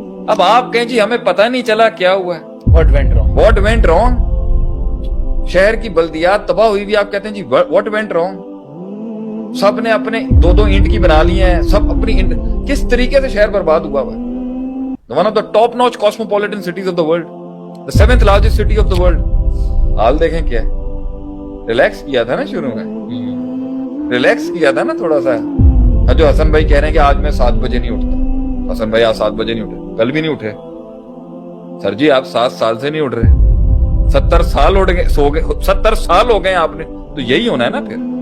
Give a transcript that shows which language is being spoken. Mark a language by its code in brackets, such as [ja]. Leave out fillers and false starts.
[ur] اب آپ کہیں جی ہمیں پتہ نہیں چلا کیا ہوا ہے, [en] What went wrong? [ur] شہر کی بلدیات تباہ ہوئی بھی, آپ کہتے ہیں جی [en] what went wrong. [ur] سب نے اپنے 2 اینٹ کی بنا لی ہیں, سب اپنی اینٹ. کس طریقے سے شہر برباد ہوا ہے. [en] One of the top notch cosmopolitan cities of the world, the 7th largest city of the world. [ur] حال دیکھیں کیا ہے. ریلیکس کیا تھا نا شروع میں, ریلیکس کیا تھا نا تھوڑا سا. جو حسن بھائی کہہ رہے ہیں کہ آج میں 7 بجے نہیں اٹھتا, حسن بھائی آج 7 بجے نہیں اٹھے, کل بھی نہیں اٹھے. سر جی آپ 7 سال سے نہیں اٹھ رہے, 70 سال اٹھ گئے, سو گئے, 70 سال ہو گئے آپ نے, تو یہی ہونا ہے نا پھر.